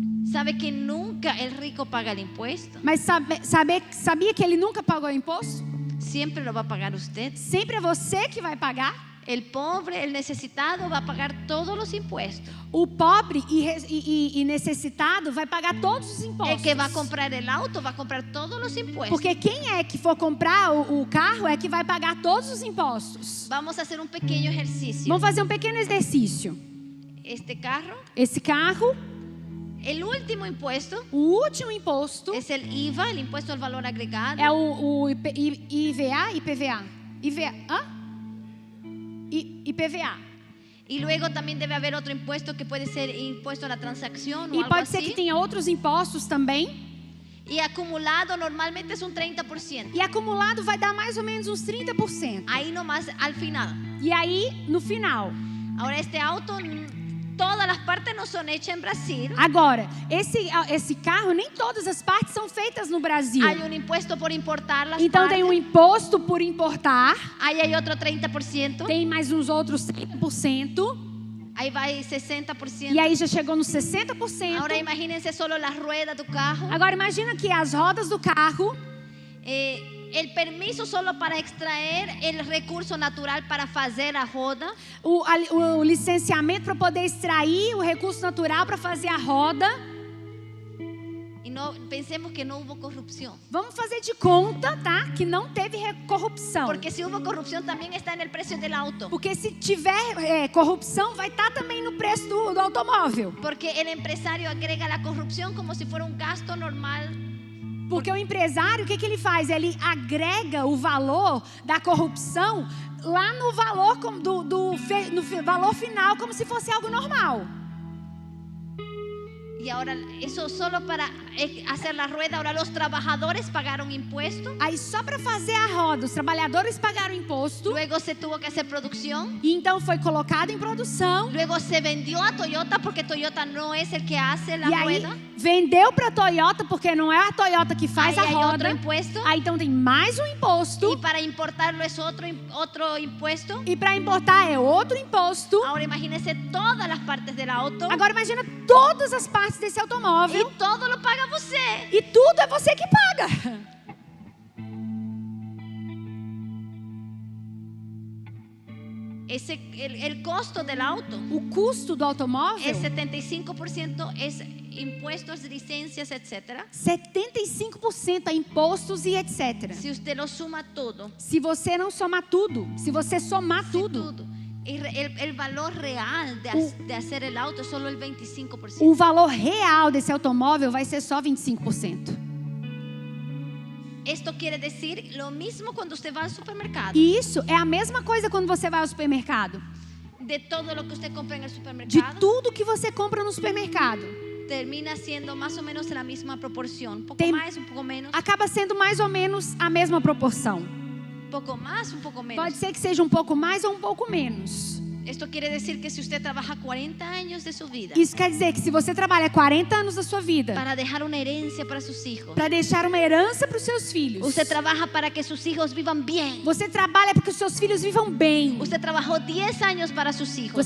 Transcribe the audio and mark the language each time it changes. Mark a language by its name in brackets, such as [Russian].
[Spanish] ¿Sabe que nunca el rico paga el impuesto? [Portuguese] Mas sabia que ele nunca pagou imposto? [Spanish] Siempre lo va a pagar usted. [Portuguese] Sempre é você que vai pagar. [Spanish] El pobre, el necesitado va a pagar todos los impuestos. [Portuguese] O pobre e necessitado vai pagar todos os impostos. [Spanish] El que va a comprar el auto va a comprar todos los impuestos. [Portuguese] Porque quem é que for comprar o carro é que vai pagar todos os impostos. [Spanish] Vamos a hacer un pequeño ejercicio. [Portuguese] Vamos fazer um pequeno exercício. [Spanish] Este carro, [Portuguese] Esse carro, [Spanish] el último impuesto [Portuguese] o último imposto [Spanish] es el IVA, el impuesto al valor agregado. [Portuguese] é o IVA, IPVA. IPVA. [Spanish] Y luego también debe haber otro impuesto que puede ser impuesto a la transacción o [Portuguese] E [Spanish] algo [Portuguese] pode ser [Spanish] así. [Portuguese] que tenha outros impostos também. [Spanish] Y acumulado normalmente es un 30%. [Portuguese] E acumulado vai dar mais ou menos uns 30%. [Spanish] Ahí nomás al final. [Portuguese] E aí, no final. [Spanish] Ahora este auto, todas las partes no son hechas en Brasil. [Portuguese] Agora, esse carro, nem todas as partes são feitas no Brasil. [Spanish] Hay un impuesto por importar las [Portuguese] Então [Spanish] partes. [Portuguese] tem um imposto por importar. [Spanish] Ahí hay otro 30%. [Portuguese] Tem mais uns outros 30%. [Spanish] Ahí va 60%. [Portuguese] E aí já chegou nos 60%. [Spanish] Ahora imagínense solo las ruedas [Portuguese] do carro. Agora imagina que as rodas do carro, [Spanish] El permiso solo para extraer el recurso natural [Portuguese] para fazer a roda. o licenciamento para poder extrair o recurso natural para fazer a roda. [Spanish] Y no pensemos que no hubo corrupción. [Portuguese] Vamos fazer de conta, tá? Que não teve corrupção. [Spanish] Porque si hubo corrupción también está en el precio del auto. [Portuguese] Porque se tiver corrupção, vai estar também no preço do automóvel. [Spanish] Porque el empresario agrega la corrupción como si fuera un gasto normal. [Portuguese] Porque o empresário, o que ele faz? Ele agrega o valor da corrupção lá no valor no valor final, como se fosse algo normal. [Spanish] Y ahora eso solo para hacer la rueda. Ahora los trabajadores pagaron impuesto. [Portuguese] Aí só para fazer a roda, os trabalhadores pagaram imposto. [Spanish] Luego se tuvo que hacer producción. [Portuguese] E então foi colocado em produção. [Spanish] Luego se vendió a Toyota porque Toyota no es el que hace la [Portuguese] E aí [Spanish] rueda. [Portuguese] vendeu para a Toyota, porque não é a Toyota que faz [Spanish] Ahí [Portuguese] a [Spanish] hay [Portuguese] roda. [Spanish] otro impuesto. [Portuguese] Aí então tem mais um imposto. [Spanish] Y para importarlo es otro impuesto. [Portuguese] E para importar é outro imposto. [Spanish] Ahora imagínense todas las partes del auto. [Portuguese] Agora imagina todas as partes desse automóvel. [Spanish] Y todo lo paga você. [Portuguese] E tudo é você que paga. [Spanish] el costo del auto [Portuguese] O custo do automóvel, [Spanish] es 75% es impuestos, licencias, etc. [Portuguese] 75% a impostos e etc. [Spanish] Si usted lo suma todo, [Portuguese] Se você não somar tudo, se você somar tudo, [Spanish] el valor real de hacer el auto es solo el 25%. [Portuguese] o valor real desse automóvel vai ser só 25%. [Spanish] Esto quiere decir lo mismo cuando usted va al supermercado. [Portuguese] E isso é a mesma coisa quando você vai ao supermercado. [Spanish] De todo lo que usted compra en el [Portuguese] De [Spanish] supermercado, [Portuguese] tudo que você compra no supermercado, [Spanish] termina siendo más o menos la misma proporción. Un poco [Portuguese] Tem- [Spanish] más, un poco menos. [Portuguese] acaba sendo mais ou menos a mesma proporção. [Spanish] Un poco más, un poco menos. [Portuguese] Pode ser que seja um pouco mais ou um pouco menos. [Spanish] Esto quiere decir que si usted trabaja 40 años de su vida [Portuguese] Isso quer dizer que se você trabalha 40 anos da sua vida [Spanish] para dejar una herencia para sus hijos, [Portuguese] para deixar uma herança para os seus filhos, [Spanish] usted trabaja para que sus hijos vivan bien. [Portuguese] você trabalha para que os seus filhos vivam bem. [Spanish] Usted trabajó 10 años para sus hijos